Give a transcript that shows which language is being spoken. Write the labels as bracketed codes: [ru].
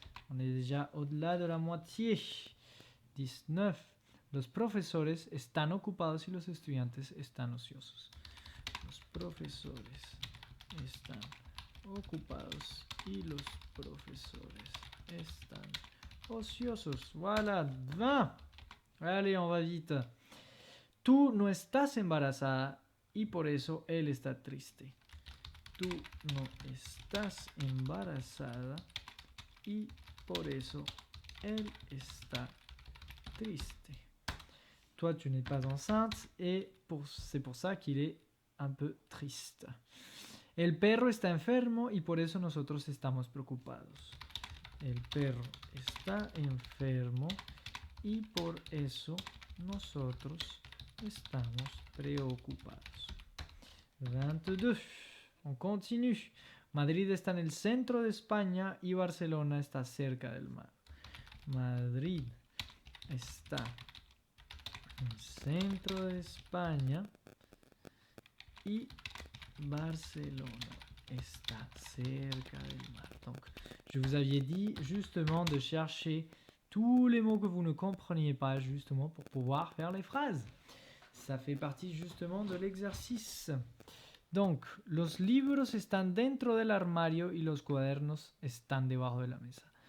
[fr] On est déjà au-delà de la moitié. 19. [es] Los profesores están ocupados y los estudiantes están ociosos. Los profesores están ocupados y los profesores están ociosos. Voilà, 20. [fr] Allez, on va vite. [es] Tú no estás embarazada y por eso él está triste. Tú no estás embarazada y por eso él está triste. [fr] Toi, tu n'es pas enceinte et c'est pour ça qu'il est un peu triste. [es] El perro está enfermo y por eso nosotros estamos preocupados. El perro está enfermo y por eso nosotros estamos preocupados. 22. [fr] On continue. [es] Madrid está en el centro de España y Barcelona está cerca del mar. Madrid está el centro de España y Barcelona está cerca del mar. [fr] Donc, je vous avais dit justement de chercher tous les mots que vous ne compreniez pas justement pour pouvoir faire les phrases. Ça fait partie justement de l'exercice. [es] Donc, los libros están dentro del armario y los cuadernos están debajo de la mesa.